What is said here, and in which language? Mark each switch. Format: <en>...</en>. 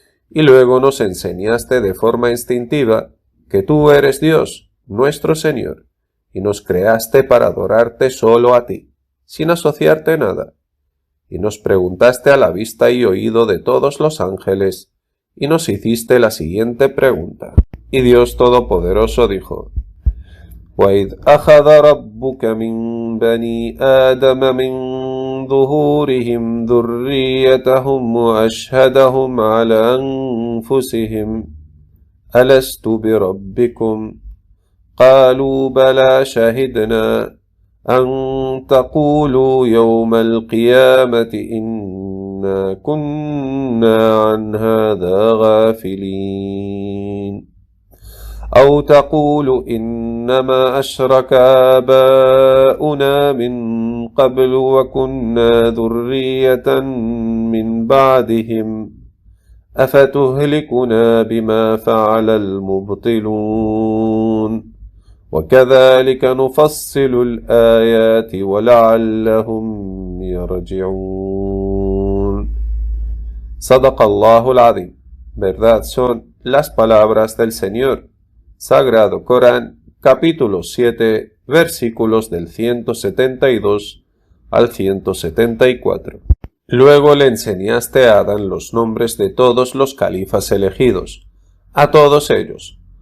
<es>Y luego nos enseñaste de forma instintiva que tú eres Dios, nuestro Señor, y nos creaste para adorarte solo a ti, sin asociarte nada. Y nos preguntaste a la vista y oído de todos los ángeles, y nos hiciste la siguiente pregunta. Y Dios Todopoderoso dijo:</es> <ar>وَإِذْ أَخَذَ رَبُّكَ مِنْ بَنِي آدَمَ مِنْ ظُهُورِهِمْ ذُرِّيَّتَهُمْ وَأَشْهَدَهُمْ عَلَى أَنْفُسِهِمْ أَلَسْتُ بِرَبِّكُمْ قالوا بلى شهدنا أن تقولوا يوم القيامة إنا كنا عن هذا غافلين أو تقولوا إنما أشرك آباؤنا من قبل وكنا ذرية من بعدهم أفتهلكنا بما فعل المبطلون وكذلك نفصل الآيات ولعلهم يرجعون. صدق الله العظيم.</ar> <es>Verdad son las palabras del Señor. Sagrado Corán, capítulo 7, versículos del 172 al 174. Luego le enseñaste a Adán los nombres de todos los califas elegidos, a todos ellos.</es>